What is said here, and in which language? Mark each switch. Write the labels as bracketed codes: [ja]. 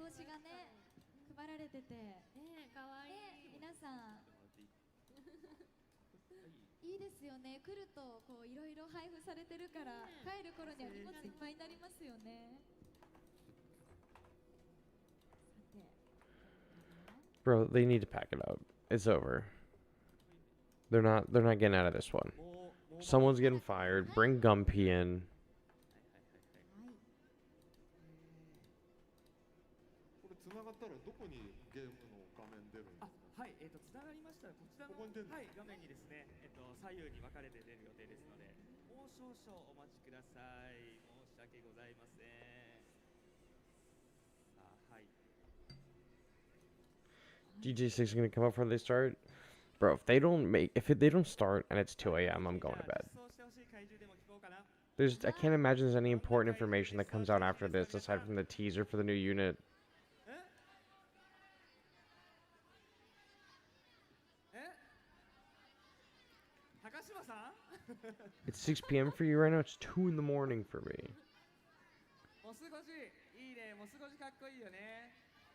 [ja] 帽子がね配られてて、ね、ねえ、可愛い。皆さんいいですよね。来るとこういろいろ配布されてるから、帰る頃には荷物いっぱいになりますよね。さて、 [en] Bro, they need to pack it up. It's over. They're not getting out of this one. [ja] もう [en] Someone's getting fired. Bring Gumpy in. [ja] はい。これ繋がったらどこにゲームの画面出るんですあか？はい、つながりましたらこちらのここに出るのはい、画面にですね、左右に分かれて出る予定ですので、もう少々お待ちください。申し訳ございません。さあ、はい。 [en] DJ6 is gonna come up before they start. Bro, if they don't start and it's 2 a.m., I'm going to bed. [ja] 実装してほしい怪獣でも聞こうかな。 [en] I can't imagine there's any important information that comes out after this aside from the teaser for the new unit. [ja] 高島さん [en] It's 6 p.m. for you right now. It's 2 in the morning for me. [ja] モスゴジいいね、モスゴジかっこいいよね。